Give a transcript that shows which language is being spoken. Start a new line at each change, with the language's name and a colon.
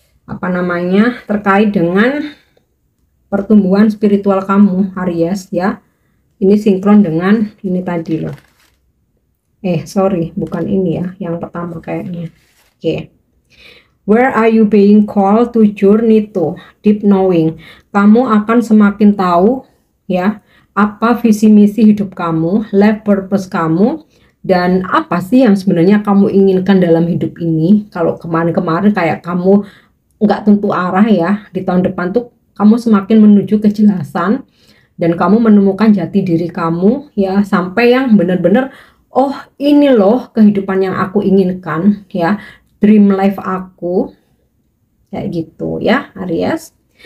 Indonesian: apa namanya, terkait dengan pertumbuhan spiritual kamu Aries ya. Ini sinkron dengan ini tadi loh. Sorry, bukan ini ya, yang pertama kayaknya. Oke.
English: Where are you being called to journey to? Deep knowing.
Indonesian: Kamu akan semakin tahu ya, apa visi misi hidup kamu, life purpose kamu, dan apa sih yang sebenarnya kamu inginkan dalam hidup ini. Kalau kemarin-kemarin kayak kamu nggak tentu arah ya, di tahun depan tuh kamu semakin menuju kejelasan dan kamu menemukan jati diri kamu ya, sampai yang benar-benar, oh ini loh kehidupan yang aku inginkan ya, dream life aku, kayak gitu ya Aries.